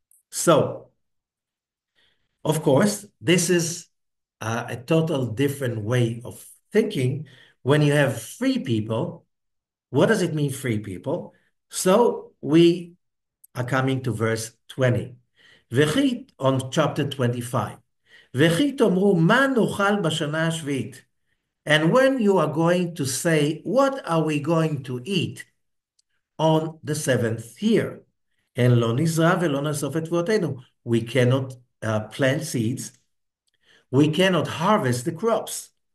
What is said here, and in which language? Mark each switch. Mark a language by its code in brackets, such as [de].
[en] So, of course, this is a total different way of thinking. When you have free people, what does it mean, free people? So we are coming to verse 20. [he] וכי, [en] on chapter 25. [he] וכי תאמרו מה נאכל בשנה השביעית? [en] And when you are going to say, what are we going to eat on the seventh year? And [he] לא נזרע ולא נאסוף את תבואותינו. [en] We cannot plant seeds. We cannot harvest the crops.